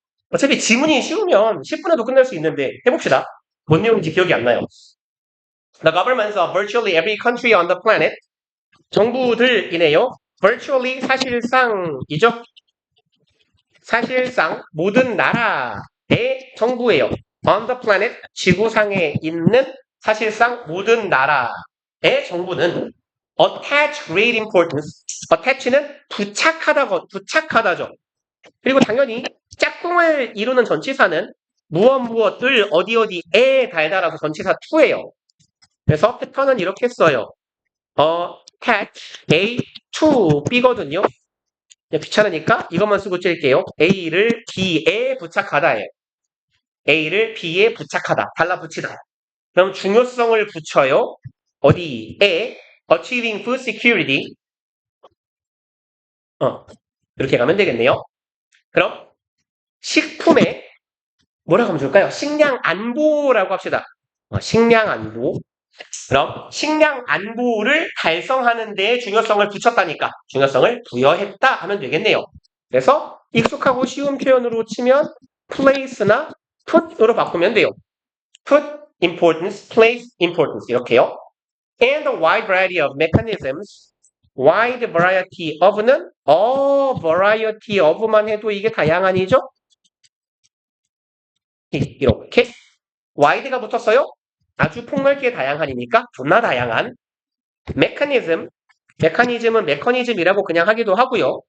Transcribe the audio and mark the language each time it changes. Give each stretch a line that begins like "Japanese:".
Korean: 어차피 지문이 쉬우면 10분에도 끝날 수 있는데 해봅시다. 뭔 내용인지 기억이 안 나요.
English: The governments of virtually every country on the planet.
Korean: 정부들이네요. virtually 사실상이죠. 사실상 모든 나라의 정부예요.
English: On the planet,
Korean: 지구상에 있는 사실상 모든 나라의 정부는
English: attach great importance.
Korean: attach는 부착하다죠. 그리고 당연히 짝꿍을 이루는 전치사는 무엇을 어디에 달달아서 전치사 to예요. 그래서 패턴은 이렇게 써요.
English: attach A to B거든요.
Korean: 귀찮으니까 이것만 쓰고 찔게요. A를 B에 부착하다예요. A를 B에 부착하다. 달라붙이다. 그럼 중요성을 붙여요. 어디에?
English: Achieving food security.
Korean: 이렇게 가면 되겠네요. 그럼 식품에 뭐라고 하면 좋을까요? 식량 안보라고 합시다. 식량 안보. 그럼 식량 안보를 달성하는 데에 중요성을 붙였다니까 중요성을 부여했다 하면 되겠네요. 그래서 익숙하고 쉬운 표현으로 치면 place나 put으로 바꾸면 돼요.
English: put importance, place importance
Korean: 이렇게요.
English: And a wide variety of mechanisms.
Korean: wide variety of는 variety of만 해도 이게 다양한이죠? 이렇게 wide가 붙었어요. 아주 폭넓게 다양한이니까 존나 다양한 메커니즘은 메커니즘이라고 그냥 하기도 하고요.